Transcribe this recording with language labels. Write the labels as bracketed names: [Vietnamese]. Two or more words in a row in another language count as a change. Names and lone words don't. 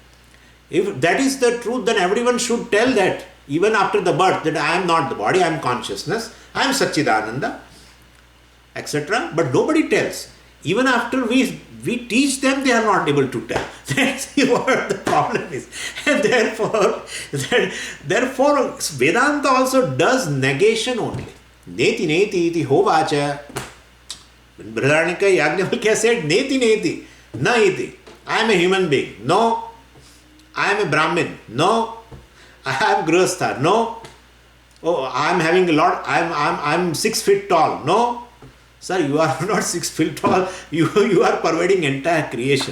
[English] If that is the truth, then everyone should tell that, even after the birth, that I am not the body, I am consciousness, I am Satchidananda, etc. But nobody tells. Even after we teach them, they are not able to tell. That's what the problem is. And therefore, Vedanta also does negation only. [Sanskrit] Neti neti iti hovacha. [English] When Brihadaranyaka Yajnavalkya said, [Sanskrit] neti neti, na iti. [English] I am a human being. No. I am a Brahmin. No. I am Grihastha. No. Oh, I am having a lot. I am 6 feet tall. No. Sir, you are not 6 feet tall. You are pervading entire creation.